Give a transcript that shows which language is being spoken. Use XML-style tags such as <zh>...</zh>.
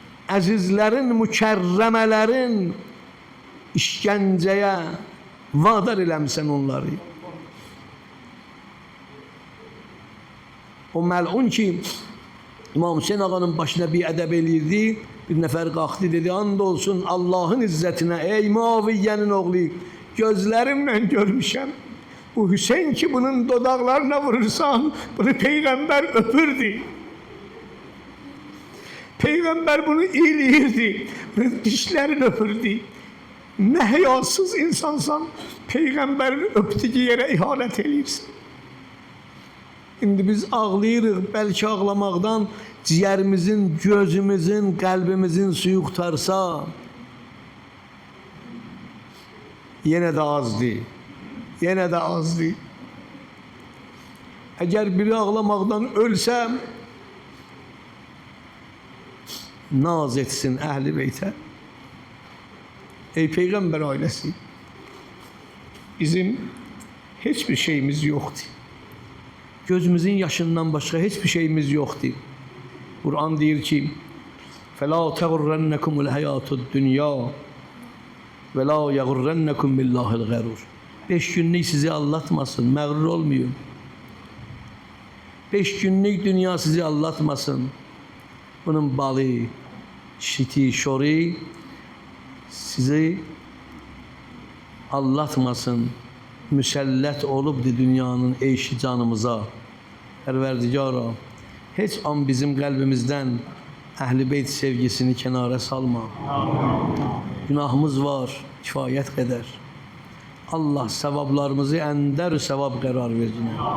<az>Əzizlərin, mükərrəmələrin işgəncəyə vadar eləmişsən onları. O məlun ki, İmam Hüseyin ağanın başına bir ədəb eləyirdi, bir nəfər qalxdı, dedi, and olsun Allahın izzətinə, ey Muaviyyənin oğlu, gözlərimlə görmüşəm. Bu Hüseyin ki bunun dodaqlarına vurursan, bunu Peyğəmbər öpürdü. Peyğəmbər bunu iyiləyirdi, bunun dişlərini öpürdü. Nə həyasız insansan, Peyğəmbərin öpdüyü yerə ihanət eləyirsən. İndi biz ağlayırıq, bəlkə ağlamaqdan ciyərimizin, gözümüzün, qəlbimizin suyu qutarsa, yenə də azdır. Yenə də azdır. Əgər biri ağlamaqdan ölsəm, naz etsin Əhl-i Beytə. Ey Peyğəmbər ailəsi, bizim heç bir şeyimiz yoxdur. Gözümüzün yaşından başqa heç bir şeyimiz yoxdur. Kur'an deyir ki,</az> <ar>فَلَا تَغُرَّنَّكُمُ الْحَيَاةُ الدُّنْيَا وَلَا يَغُرَّنَّكُمْ بِاللّٰهِ الْغَرُورِ</ar> <az>5 günlük sizi aldatmasın, məğrur olmayın. 5 günlük dünya sizi aldatmasın. Bunun balı, şiti, şori sizi aldatmasın. Müsəllət olubdur dünyanın eyşi canımıza. Pərverdigara, heç an bizim qəlbimizdən Əhl-i Beyt sevgisini kənara salma. Günahımız var, kifayət qədər. Allah sevablarımızı əndər sevab qərar versin.</az>